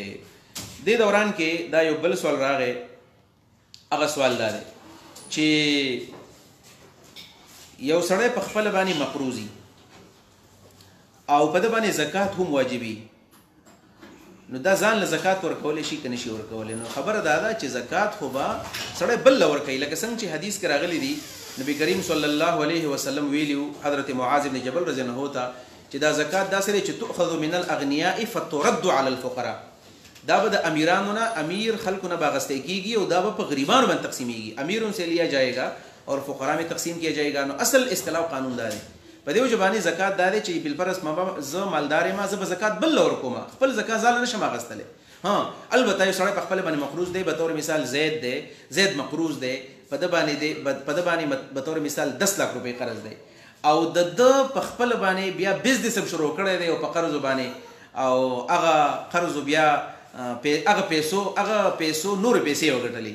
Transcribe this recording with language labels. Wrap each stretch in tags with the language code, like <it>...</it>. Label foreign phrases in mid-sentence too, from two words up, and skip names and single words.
<ps>دې دوران کې دا یو بل سوال راغی هغه سوال دا دی چې یو سړی په خپله باندې مقروضي او په د باندې زکات هم واجبي. نو دا ځان له زکات ورکول شي کنه شي ورکول. نو خبره دا ده چې زکات خو با سړی بل ورکوي، لکه څنګه چې حدیث کې راغلی دی نبی کریم</ps> <ar>صلی الله علیه وسلم</ar> <ps>ویلیو حضرت معاذ بن جبل</ps> <ar>رضی الله عنه</ar> <ps>ته چې دا زکات دا سره چې</ps> <ar>تؤخذ من الاغنیاء فترد على الفقراء،</ar> <ps>دا به د امیرانو نه امیر خلکو نه باغسته کیږي او دا به په غریبانو باندې تقسیمیږي،</ps> <ur>امیروں سے لیا جائے گا اور فقراء میں تقسیم کیا جائے گا.</ur> <ps>نو اصل اصطلاح قانون دا دی په دې وجبانی زکات دا دی چې بالفرض ما ز مالدار ما ز زکات بل ور کوم، خپل زکات زال نشم اغستله. ها البته یو سړی په خپل باندې مقروض دی، به تور مثال زید دی، زید مقروض دی، په د باندې دی په د باندې به تور مثال 10 لک روپۍ قرض دی او د په خپل باندې بیا بزنس شروع کړی دی او په قرض باندې او هغه قرض بیا هغه پیسو نور پیسې وګټلې.</ps>